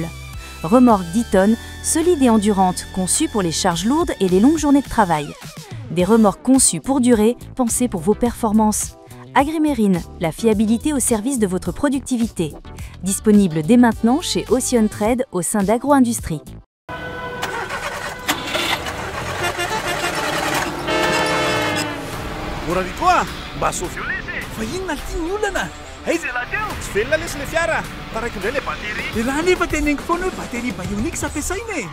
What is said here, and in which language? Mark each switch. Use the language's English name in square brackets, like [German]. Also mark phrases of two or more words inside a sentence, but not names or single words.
[French] Remorque 10 tonnes, solide et endurante, conçue pour les charges lourdes et les longues journées de travail. Des remorques conçues pour durer, pensées pour vos performances. Agrimerine, la fiabilité au service de votre productivité. Disponible dès maintenant chez Ocean Trade au sein d'Agro-Industrie. [Malagasy] Moraritoa, mba soviolese. Fa inona tiany olana? Aiza lahateo? Tsy velona lesy le fiara. Taraiky indray le batery. Raha nefa teneniko foana hoe batery Bionix ampiasaina e.